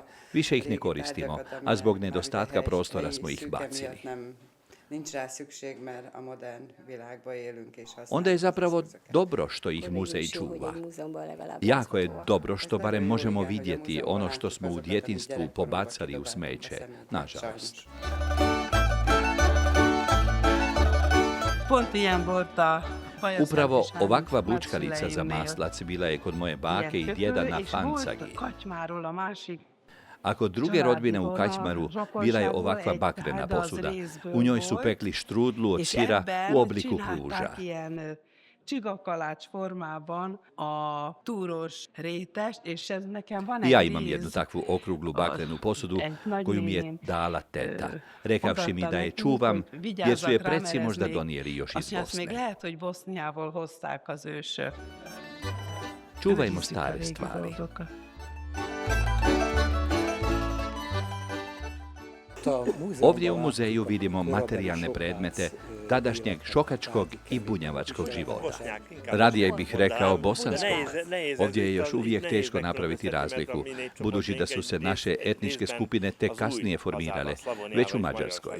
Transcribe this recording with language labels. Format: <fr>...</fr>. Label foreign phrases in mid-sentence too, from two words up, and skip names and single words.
<hr>Više ih ne koristimo, a zbog nedostatka prostora smo ih bacili. Onda je zapravo dobro što ih muzej čuva. Jako je dobro što barem možemo vidjeti ono što smo u djetinjstvu pobacali u smeće, nažalost.</hr> <hu>Pont ilyen volt a</hu> <hr>Upravo ovakva bučkalica za maslac bila je kod moje bake i djeda na Fancagi.</hr> <hu>Kačmáról a másik.</hu> <hr>A kod druge rodbine u Kaćmaru bila je ovakva bakrena posuda. U njoj su pekli štrudlu od sira u obliku kruža.</hr> <hu>csinálták ilyen csigakalács formában a túros rétest, és ez nekem van egy</hu> <hr>Ja imam</hr> <hu>víz,</hu> <hr>jednu takvu okruglu bakrenu posudu koju mi je</hr> <hu>nagynéném,</hu> <hr>dala teta, rekavši mi</hr> <hu>odatta</hu> <hr>da je</hr> <hu>nekünk,</hu> <hr>čuvam</hr> <hu>hogy</hu> <hr>jer su je</hr> <hu>vigyázzak rá,</hu> <hr>preci</hr> <hu>mert ez</hu> <hr>možda</hr> <hu>még-</hu> <hr>donijeli još iz</hr> <hu>azt mondja, ezt még</hu> <hr>Bosne.</hr> <hu>lehet, hogy Boszniából hozták az ősök.</hu> <hr>Čuvajmo</hr> <hu>Viszik a</hu> <hr>stare</hr> <hu>régi</hu> <hr>stvari.</hr> <hu>dolgokat.</hu> <hr>Ovdje u muzeju vidimo materijalne predmete tadašnjeg šokačkog i bunjavačkog života. Radije bih rekao bosanskog. Ovdje je još uvijek teško napraviti razliku, budući da su se naše etničke skupine tek kasnije formirale, već u Mađarskoj.</hr>